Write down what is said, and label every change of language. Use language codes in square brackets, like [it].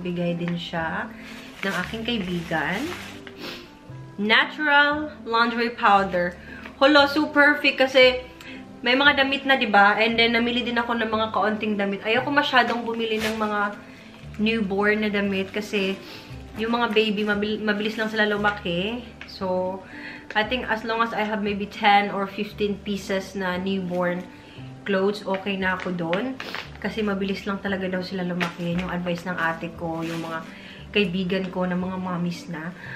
[tl] Bigay din siya ng aking kaibigan. Natural laundry powder. Holo, super perfect kasi may mga damit na, diba? And then, namili din ako ng mga kaunting damit. Ayoko masyadong bumili ng mga newborn na damit kasi yung mga baby, mabilis lang sila lumaki. [en] So, I think as long as I have maybe 10 or 15 pieces na newborn clothes, [tl] okay na ako doon. Kasi mabilis lang talaga daw sila lumaki. Yung advice ng ate ko, yung mga kaibigan ko na mga mommies na.